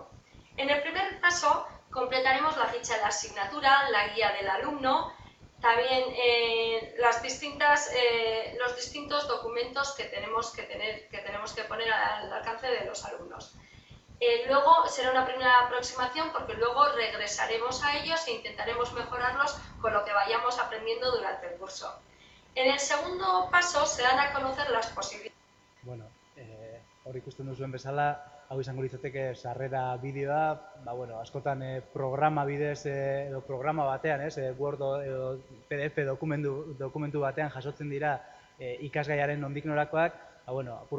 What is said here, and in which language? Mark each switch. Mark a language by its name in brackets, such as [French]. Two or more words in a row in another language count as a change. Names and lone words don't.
[Spanish] En el primer paso completaremos la ficha de la asignatura, la guía del alumno, también los distintos documentos que tenemos que poner al alcance de los alumnos. Luego será una primera aproximación porque luego regresaremos a ellos e intentaremos mejorarlos con lo que vayamos aprendiendo durante el curso. En el segundo paso se dan a conocer las posibilidades. [Basque] Bueno, hor ikusten duzuen bezala, hau izango litzateke sarrera bideoa, askotan programa bidez edo programa batean, Word edo PDF dokumentu batean jasotzen dira ikasgaiaren nondik norakoak, apur